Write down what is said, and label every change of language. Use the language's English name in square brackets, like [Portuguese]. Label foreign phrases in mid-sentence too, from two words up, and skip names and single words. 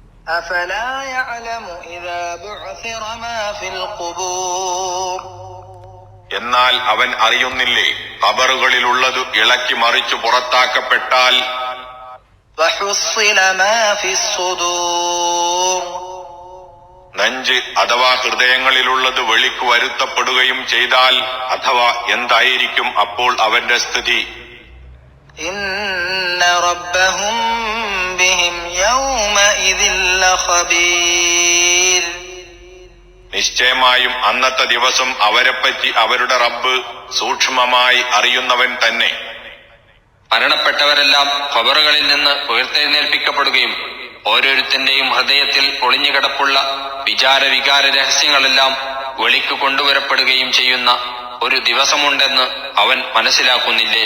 [Arabic] أفلا يعلم إذا بعثر ما في القبور [Malayalam] എന്നാൽ അവൻ അറിയുന്നില്ലേ, ഖബറുകളിലുള്ളത് ഇളക്കി മറിച്ചു പുറത്താക്കപ്പെട്ടാൽ [Arabic] وحصل ما في الصدور [Malayalam] നെഞ്ച് അഥവാ ഹൃദയങ്ങളിലുള്ളത് വെളിക്ക് വരുത്തപ്പെടുകയും ചെയ്താൽ അഥവാ എന്തായിരിക്കും അപ്പോൾ അവന്റെ സ്ഥിതി? [Arabic] إن ربهم بهم يومئذ لخبير [Malayalam] നിശ്ചയമായും അന്നത്തെ ദിവസം അവരെപ്പറ്റി അവരുടെ റബ്ബ് സൂക്ഷ്മമായി അറിയുന്നവൻ തന്നെ. മരണപ്പെട്ടവരെല്ലാം ഖബറുകളിൽ നിന്ന് ഉയർത്തെഴുന്നേൽപ്പിക്കപ്പെടുകയും ഓരോരുത്തന്റെയും ഹൃദയത്തിൽ ഒളിഞ്ഞുകിടപ്പുള്ള വിചാര രഹസ്യങ്ങളെല്ലാം വെളിക്ക് കൊണ്ടുവരപ്പെടുകയും ചെയ്യുന്ന ഒരു ദിവസമുണ്ടെന്ന് അവൻ മനസ്സിലാക്കുന്നില്ലേ?